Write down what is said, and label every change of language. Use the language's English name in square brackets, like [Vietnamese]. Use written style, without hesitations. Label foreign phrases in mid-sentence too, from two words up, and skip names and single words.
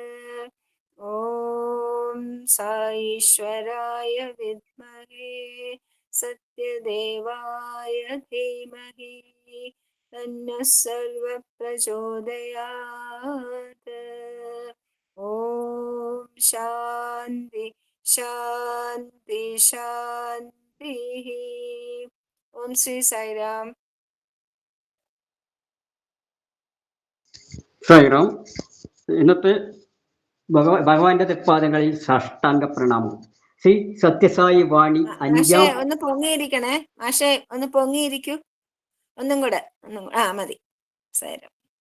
[Sanskrit] ॐ साईश्वराय विद्महे सत्यदेवाय धीमहि तन्नः सर्वः प्रचोदयात्। ॐ शान्ति शान्ति शान्तिः। ॐ श्री साईराम। [Malayalam] സായിറാം. ഇന്നത്തെ ഭഗവാന്റെ തൃപ്പാദങ്ങളിൽ സാഷ്ടാംഗ പ്രണാമം. ശ്രീ സത്യസായി വാണി മാഷേ ഒന്ന് പൊങ്ങിയിരിക്കണേ. മാഷേ ഒന്ന് പൊങ്ങിയിരിക്കൂ. ഒന്നും കൂടെ മതി. സായിറാം.